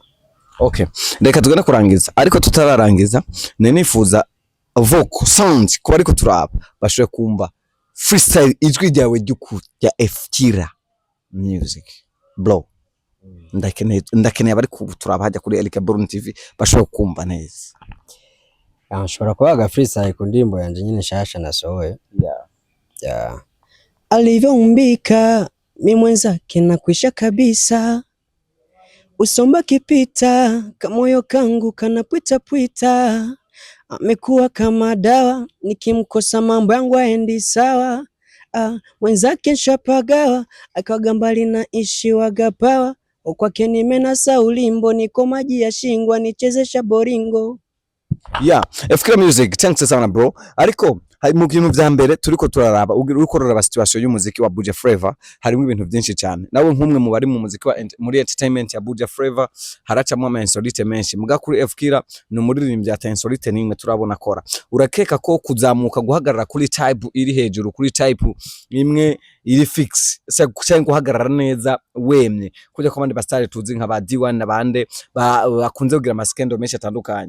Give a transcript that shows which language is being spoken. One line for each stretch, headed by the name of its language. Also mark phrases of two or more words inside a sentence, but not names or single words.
Rundi: Okay, reka tugana kurangiza ariko tutararangiza nifuza
English: vocal sound
Rundi: kuba ariko turaba bashoye kumva freestyle ijwi ryawe rya Fkira music bro. Ndakeneye bari turaba hajya kuri Elika Burun TV bashoye kumva neza. Nshobora kubaga freestyle ku ndimbo yanje nyine shasha nasohoye.
Swahili: Alivyoumbika mimi mwenzake nakwisha kabisa. Usomba kipita kamoyo kangu kanapwita pwita. Amekuwa kama dawa nikimkosa mambo yangu haendi sawa. Mwenzake nshapagawa akawaga mbali na ishi wagapawa. Kwake nimenasa ulimbo niko maji ya shingwa nichezesha boringo.
English: Fkira music thanks sana bro.
Rundi: Ariko mu kintu vya mbere turiko turaraba uriko ruraba situation y'umuziki wa Buja Flavor harimo ibintu byinshi cyane. Nawe nk'umwe mu bari mu muziki wa muri entertainment ya Buja Flavor haracamo ama insolite menshi. Muga kuri Fkira no muririmbyi ata insolite nimwe turabona kora. Urakeka ko kuzamuka guhagarara kuri type iri hejuru kuri type imwe iri fix cyangwa guhagarara neza wemye kujya ko bandi bastari tuzi nka ba D1 nabande bakunze kugira amaskendo menshi atandukanye.